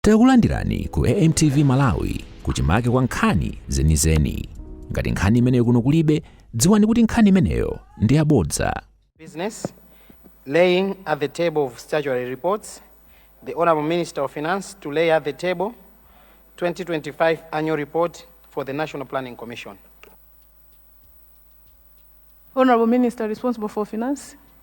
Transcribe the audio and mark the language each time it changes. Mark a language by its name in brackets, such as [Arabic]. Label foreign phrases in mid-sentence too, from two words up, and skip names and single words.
[Nyanja] Takulandirani ku AMTV Malawi kuchimake kwa nkhani zenizeni. Ngati nkhani imeneyo kuno kulibe, dziwani kuti nkhani imeneyo ndi yabodza. [English] Business, laying at the table of statutory reports, the Honorable Minister of Finance to lay at the table 2025 annual report for the National Planning Commission. Honorable Minister responsible for Finance.